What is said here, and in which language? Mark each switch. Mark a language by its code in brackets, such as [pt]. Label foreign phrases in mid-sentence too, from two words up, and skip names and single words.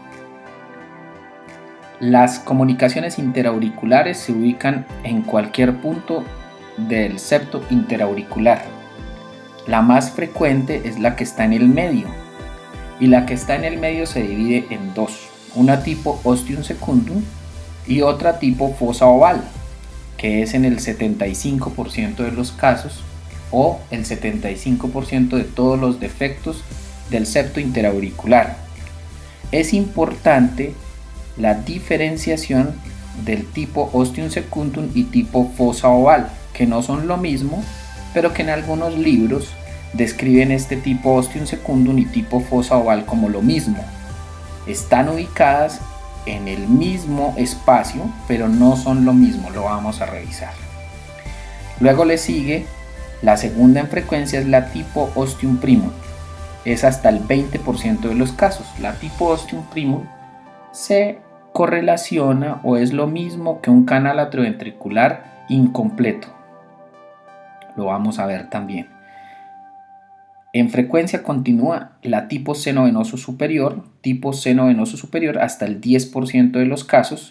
[es] Las comunicaciones interauriculares se ubican en cualquier punto del septo interauricular. La más frecuente es la que está en el medio, y la que está en el medio se divide en dos, una tipo [la] ostium secundum [es] y otra tipo fosa oval, que es en el 75% de los casos o el 75% de todos los defectos del septo interauricular. Es importante la diferenciación del tipo [la] ostium secundum [es] y tipo fosa oval, que no son lo mismo, pero que en algunos libros describen este tipo [la] ostium secundum [es] y tipo fosa oval como lo mismo. Están ubicadas en el mismo espacio, pero no son lo mismo, lo vamos a revisar. Luego le sigue la segunda en frecuencia, es la tipo [la] ostium primum. [es] Es hasta el 20% de los casos. La tipo [la] ostium primum [es] se correlaciona o es lo mismo que un canal atrioventricular incompleto. Lo vamos a ver también. En frecuencia continua la tipo seno venoso superior hasta el 10% de los casos.